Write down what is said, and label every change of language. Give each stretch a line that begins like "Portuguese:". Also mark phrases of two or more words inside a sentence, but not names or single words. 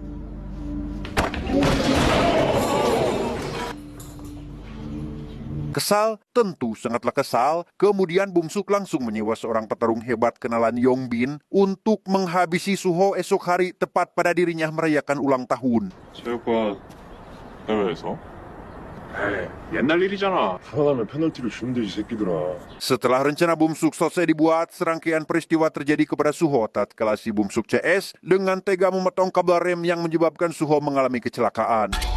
Indonesian: Kesal? Tentu sangatlah kesal. Kemudian Bumsuk langsung menyewa seorang petarung hebat kenalan Yongbin untuk menghabisi Suho esok hari tepat pada dirinya merayakan ulang tahun.
Korean: 체육관 해외에서? 에이, 옛날 일이잖아. 살아나면 페널티를 주면 되지, 새끼들아.
Indonesian: Setelah rencana Bumsuk selesai dibuat, serangkaian peristiwa terjadi kepada Suho tatkala si Bumsuk CS dengan tega memotong kabel rem yang menyebabkan Suho mengalami kecelakaan.